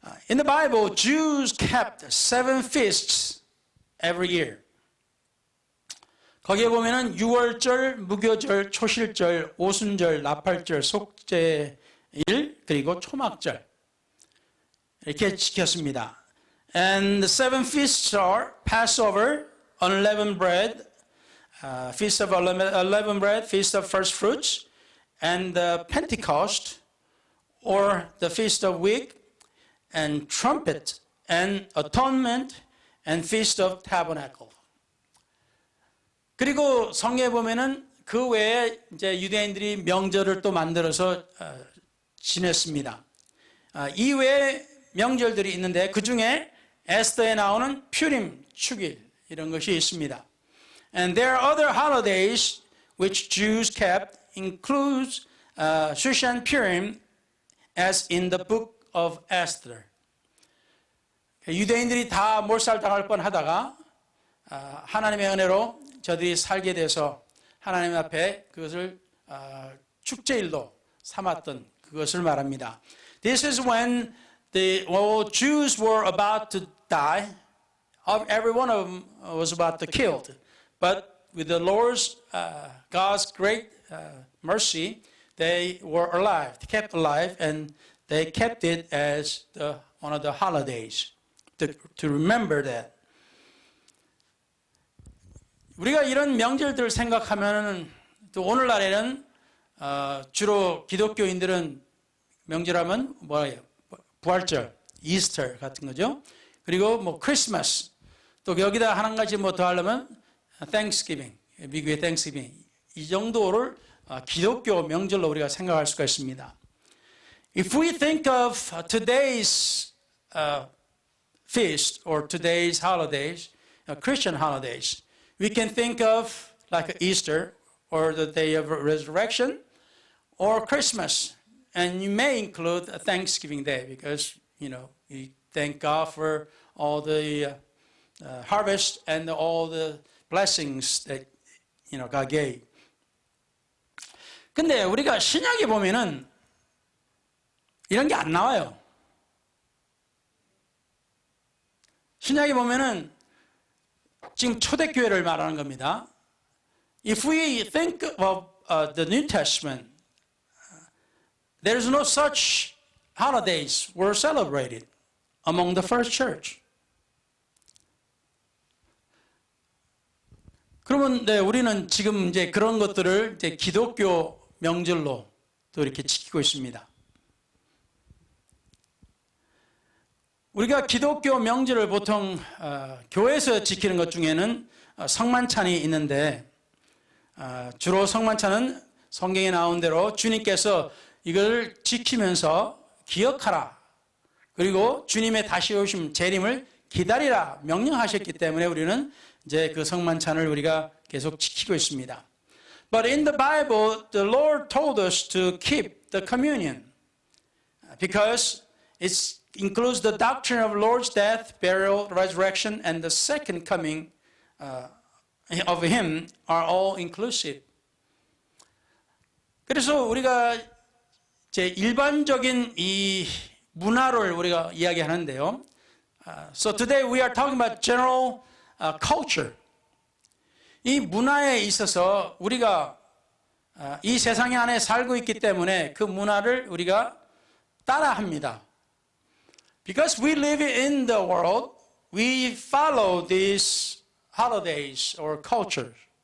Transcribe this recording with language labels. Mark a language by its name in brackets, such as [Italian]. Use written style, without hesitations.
[English] In the Bible, Jews kept 7 feasts every year. [Korean] 거기에 보면은 유월절, 무교절, 초실절, 오순절, 나팔절, 속죄일 그리고 초막절 이렇게 지켰습니다. [English] And the 7 feasts are Passover, unleavened bread, Feast of Unleavened Bread, Feast of First Fruits, and Pentecost, or the Feast of Week, and Trumpet, and Atonement, and Feast of Tabernacle. [Korean] 그리고 성경에 보면은 그 외에 이제 유대인들이 명절을 또 만들어서 지냈습니다. 이 외에 명절들이 있는데 그 중에 에스더에 나오는 푸림, 축일 이런 것이 있습니다. [English] And there are other holidays which Jews kept, includes Shushan Purim, as in the book of Esther. [Korean] 유대인들이 다 몰살당할 뻔하다가 하나님의 은혜로 저들이 살게 돼서 하나님 앞에 그것을 축제일로 삼았던 그것을 말합니다. [English] This is when the Jews were about to die. Every one of them was about to be killed. But with the Lord's, God's great mercy, they were alive, kept alive, and they kept it as one of the holidays to remember that. [Korean] 우리가 이런 명절들을 생각하면 또 오늘날에는 주로 기독교인들은 명절하면 뭐예요? 부활절, 이스터 같은 거죠. 그리고 뭐 크리스마스. 또 여기다 한 가지 뭐 더 하려면 Thanksgiving, 미국의 Thanksgiving. 이 정도를 기독교 명절로 우리가 생각할 수가 있습니다. [English] If we think of today's feast or today's holidays, Christian holidays, we can think of like Easter or the day of resurrection or Christmas. And you may include a Thanksgiving Day because, you thank God for all the harvest and all the blessings that, God gave. [Korean] 근데 우리가 신약에 보면은 이런 게 안 나와요. 신약에 보면은 지금 초대교회를 말하는 겁니다. [English] If we think of the New Testament, there is no such holidays were celebrated among the first church. [Korean] 그러면 우리는 지금 이제 그런 것들을 이제 기독교 명절로 또 이렇게 지키고 있습니다. 우리가 기독교 명절을 보통 교회에서 지키는 것 중에는 성만찬이 있는데 주로 성만찬은 성경에 나온 대로 주님께서 이걸 지키면서 기억하라. 그리고 주님의 다시 오심 재림을 기다리라 명령하셨기 때문에 우리는 이제 그 성만찬을 우리가 계속 지키고 있습니다. [English] But in the Bible, the Lord told us to keep the communion because it includes the doctrine of Lord's death, burial, resurrection, and the second coming of Him are all inclusive. [Korean] 그래서 우리가 제 일반적인 이 문화를 우리가 이야기하는데요. [English] So today we are talking about general culture. [Korean] 이 문화에 있어서 우리가 이 세상 안에 살고 있기 때문에 그 문화를 우리가 따라합니다. [English] Because we live in the world, we follow these holidays or cultures.